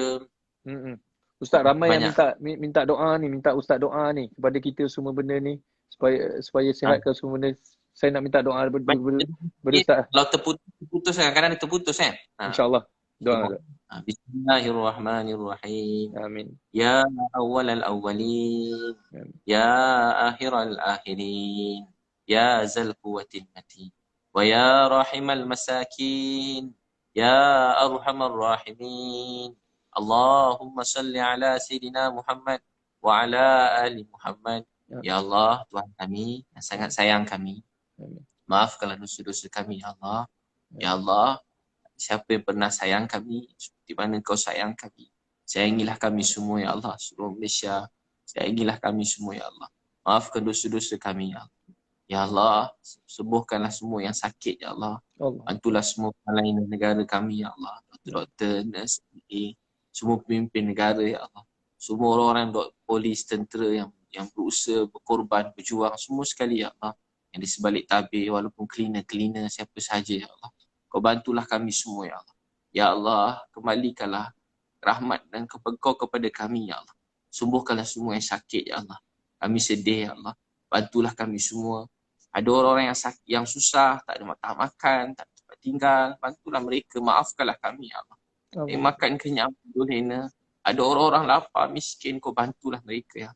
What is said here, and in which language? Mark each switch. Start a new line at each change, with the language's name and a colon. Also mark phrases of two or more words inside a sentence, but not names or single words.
Malay: Ustaz ramai yang minta doa ni, minta Ustaz doa ni kepada kita semua benda ni supaya sihatkan semua benda. Saya nak minta doa daripada Ustaz. Kalau terputus kadang-kadang terputus kan. InsyaAllah. Doa.
Arabic: Bismillahirrahmanirrahim. Amin. يا أول الأولين. يا آخر الآخرين. يا ذا القوة المتين. ويا راحم المساكين. يا أرحم الراحمين. اللهم صل على سيدنا محمد وعلى آل محمد.
Malay: Ya Allah, Tuhan kami yang sangat sayang kami. Maafkanlah dosa-dosa kami ya Allah. Ya Allah, siapa yang pernah sayang kami seperti mana Kau sayang kami, sayangilah kami semua ya Allah. Seluruh Malaysia, sayangilah kami semua ya Allah. Maafkan dosa-dosa kami ya Allah. Ya Allah, sembuhkanlah semua yang sakit ya Allah. Bantulah semua pelayan negara kami ya Allah. Doktor, nurse, semua pemimpin negara ya Allah. Semua orang-orang polis, tentera yang berusaha, berkorban, berjuang, semua sekali ya Allah. Yang di sebalik tabir, walaupun cleaner, siapa sahaja ya Allah. Kau bantulah kami semua ya Allah. Ya Allah, kembalikanlah rahmat dan Kau kepada kami ya Allah. Sembuhkanlah semua yang sakit ya Allah. Kami sedih ya Allah. Bantulah kami semua. Ada orang-orang yang sakit, yang susah, tak ada makan, tak ada tempat tinggal. Bantulah mereka, maafkanlah kami ya Allah. Makan kenyang, boleh Ada orang-orang lapar, miskin, kau bantulah mereka ya.